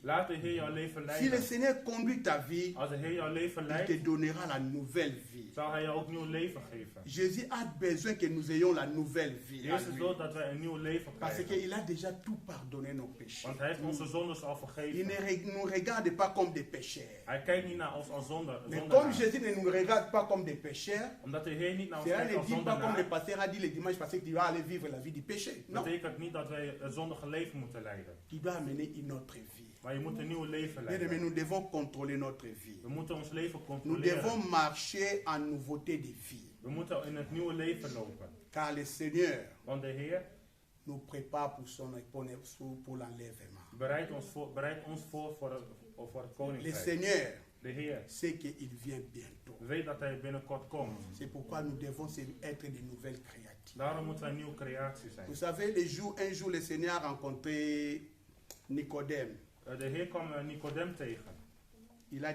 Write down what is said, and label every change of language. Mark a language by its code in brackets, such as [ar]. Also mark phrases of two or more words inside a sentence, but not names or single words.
[nl] Laat de Heer jouw leven [fr] Si le [nl] leiden. [fr] Seigneur conduit ta vie, [nl] Als de Heer jouw leven [fr] il te [nl] leidt, [fr] donnera la nouvelle vie. [nl] zal Hij jou ook nieuw leven geven. [fr] Jésus a besoin que nous ayons la nouvelle vie. à [nl] Jezus [fr] lui. [nl] wil dat wij een nieuw leven [fr] Parce [nl] krijgen. [fr] qu'il a déjà tout pardonné nos péchés. [nl] Want Hij heeft onze zondes al [fr] Il [nl] vergeven. [fr] ne nous regarde pas comme des pécheurs. [nl] Hij kijkt niet naar ons als [fr] Mais comme [nl] zondaar. [fr] Jésus ne nous regarde pas comme des pécheurs, [nl] Omdat de Heer niet naar ons [fr] cela [nl] kijkt [fr] ne [nl] als [fr] dit pas comme le [nl] zondaar, [fr] pasteur a dit le dimanche passé que tu vas aller vivre la vie du péché. Non, [nl] betekent niet dat wij een zondige leven moeten leiden. [fr] tu dois amener une autre vie. [nl] Maar je moet een nieuw leven [fr] Bien-aimés, [nl] leiden. [fr] nous devons contrôler notre vie. [nl] We moeten ons leven [fr] Nous [nl] controleren. [fr] devons marcher en nouveauté de vie. [nl] We moeten in het nieuwe leven lopen. [fr] Car le Seigneur [nl] Want de Heer [fr] nous prépare pour l'enlèvement. [nl] bereidt ons voor het [fr] Le [nl] koninkrijk. [fr] Seigneur [nl] De Heer [fr] sait qu'il vient bientôt. [nl] weet dat Hij binnenkort komt. [fr] C'est pourquoi nous devons être de nouvelles créatures. [nl] Daarom moeten wij een nieuwe creatie zijn. [fr] Vous savez, un jour, le Seigneur a rencontré Nicodème. [nl] De Heer kwam Nicodem tegen. [fr] Il a